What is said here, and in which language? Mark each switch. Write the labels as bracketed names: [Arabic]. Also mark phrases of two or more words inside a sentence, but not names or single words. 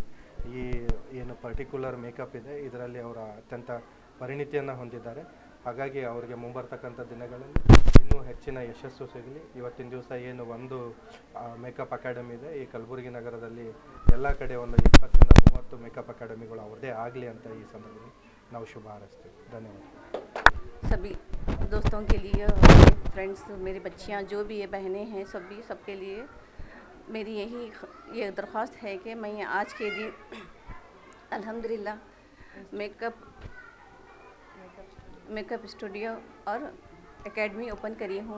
[Kannada] ಈ ಏನು ಪರ್ಟಿಕ್ಯುಲರ್ ಮೇಕಪ್ ಇದೆ ಇದರಲ್ಲಿ ಅವರ ಅತ್ಯಂತ ಪರಿಣಿತಿಯನ್ನು ಹೊಂದಿದ್ದಾರೆ. ಹಾಗಾಗಿ ಅವರಿಗೆ ಮುಂಬರ್ತಕ್ಕಂಥ ದಿನಗಳಲ್ಲಿ ಇನ್ನೂ ಹೆಚ್ಚಿನ ಯಶಸ್ಸು ಸಿಗಲಿ. ಇವತ್ತಿನ ದಿವಸ ಏನು ಒಂದು ಮೇಕಪ್ ಅಕಾಡೆಮಿ ಇದೆ ಈ ಕಲಬುರಗಿ ನಗರದಲ್ಲಿ, ಎಲ್ಲ ಕಡೆ ಒಂದು 20ರಿಂದ 30 ಮೇಕಪ್ ಅಕಾಡೆಮಿಗಳು ಅವ್ರದ್ದೇ ಆಗಲಿ ಅಂತ ಈ ಸಂದರ್ಭದಲ್ಲಿ ನಾವು ಶುಭ ಹಾರೈಸ್ತೀವಿ. ಧನ್ಯವಾದ. [Hindi] सभी दोस्तों के लिए, मेरे फ्रेंड्स, मेरी बच्चियां जो भी ये बहनें हैं, सबके लिए मेरी ये दरख्वास्त है कि मैं आज के दिन अल्हम्दुलिल्लाह [English] makeup studio [Hindi] और एकेडमी ओपन करी हूँ.